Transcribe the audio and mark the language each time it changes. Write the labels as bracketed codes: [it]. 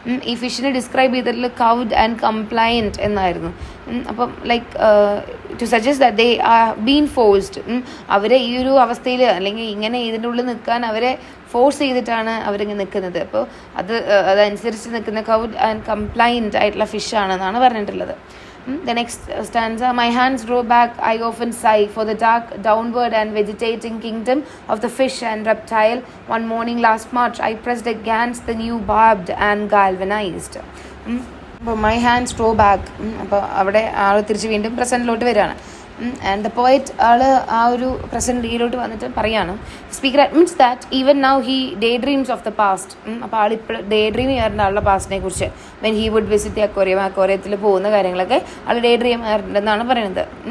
[ml] ഈ ഫിഷിനെ ഡിസ്ക്രൈബ് ചെയ്തിട്ടുള്ള [en] cowed and compliant [ml] എന്നായിരുന്നു. അപ്പം [en] like to suggest that they are been forced, [ml] അവരെ ഈ ഒരു അവസ്ഥയിൽ അല്ലെങ്കിൽ ഇങ്ങനെ ഇതിൻ്റെ ഉള്ളിൽ നിൽക്കാൻ അവരെ ഫോഴ്സ് ചെയ്തിട്ടാണ് അവരിങ്ങനെ നിൽക്കുന്നത്. അപ്പോൾ അതനുസരിച്ച് നിൽക്കുന്ന [en] cowed and compliant [ml] ആയിട്ടുള്ള ഫിഷാണെന്നാണ് പറഞ്ഞിട്ടുള്ളത്. [en] The next stanza, my hands draw back, I often sigh for the dark, downward and vegetating kingdom of the fish and reptile. One morning last March, I pressed against the new barbed and galvanized. [ml] അപ്പോൾ [en] my hands draw back, [ml] അപ്പോൾ അവിടെ ആൾ തിരിച്ച് വീണ്ടും പ്രസൻറ്റിലോട്ട് വരികയാണ്. [en] and the poet ആ ഒരു present ഡേയിലോട്ട് [ml] വന്നിട്ട് പറയാണ്, [en] Speaker admits that even now he day dreams of the past. [ml] അപ്പോൾ ആളിപ്പോൾ ഡേ ഡ്രീം ചെയ്യാറുണ്ട് ആളുടെ പാസ്റ്റിനെ കുറിച്ച്. [en] when he would visit [ml] the അക്വേറിയത്തിൽ പോകുന്ന കാര്യങ്ങളൊക്കെ ആൾ ഡേ ഡ്രീം ചെയ്യാറുണ്ടെന്നാണ് പറയുന്നത്.